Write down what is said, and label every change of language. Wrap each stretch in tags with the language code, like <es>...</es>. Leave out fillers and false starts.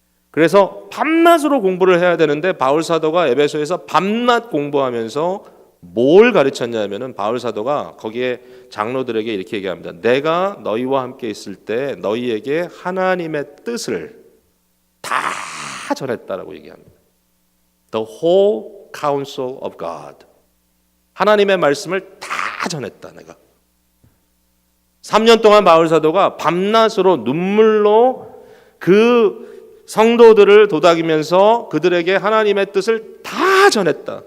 <ko>그래서 밤낮으로 공부를 해야 되는데 바울 사도가 에베소에서 밤낮 공부하면서 뭘 가르쳤냐면은 바울 사도가 거기에 장로들에게 이렇게 얘기합니다. 내가 너희와 함께 있을 때 너희에게 하나님의 뜻을 다 전했다라고 얘기합니다.</ko> <en>The whole counsel of God.</en> <ko>하나님의 말씀을 다 전했다 내가. 3년 동안 바울 사도가 밤낮으로 눈물로 그 성도들을 도닥이면서 그들에게 하나님의 뜻을 다 전했다.</ko>